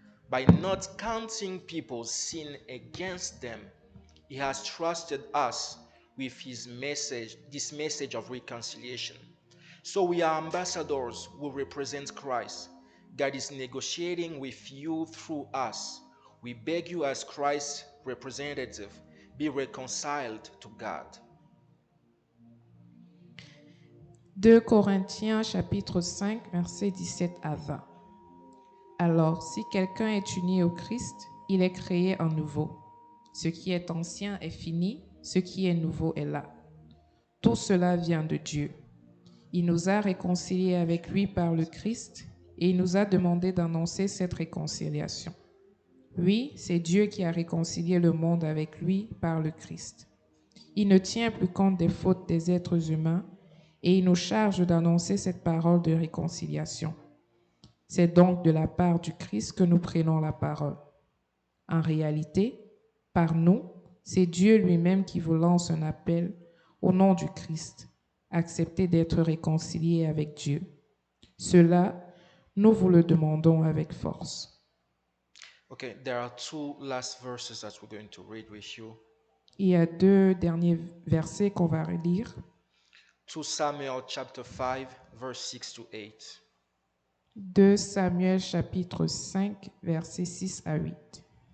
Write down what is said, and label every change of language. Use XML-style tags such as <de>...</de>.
<en>By not counting people's sin against them, he has trusted us with his message, this message of reconciliation. So we are ambassadors who represent Christ. God is negotiating with you through us. We beg you as Christ's representative, be reconciled to God.</en> <fr>2 Corinthiens chapitre 5 versets 17 à 20. Alors, si quelqu'un est uni au Christ, il est créé en nouveau. Ce qui est ancien est fini, ce qui est nouveau est là. Tout cela vient de Dieu. Il nous a réconciliés avec lui par le Christ et il nous a demandé d'annoncer cette réconciliation. Oui, c'est Dieu qui a réconcilié le monde avec lui par le Christ. Il ne tient plus compte des fautes des êtres humains et il nous charge d'annoncer cette parole de réconciliation. C'est donc de la part du Christ que nous prenons la parole. En réalité, par nous, c'est Dieu lui-même qui vous lance un appel au nom du Christ. Acceptez d'être réconciliés avec Dieu. Cela, nous vous le demandons avec force.</fr> <en>Okay, there are two last verses that we're going to read with you.</en> <fr>Il y a 2 derniers versets qu'on va relire.</fr> <en>2 Samuel chapter 5, verse 6 to 8.</en> <fr>2 Samuel chapitre 5, versets 6 à 8.</fr>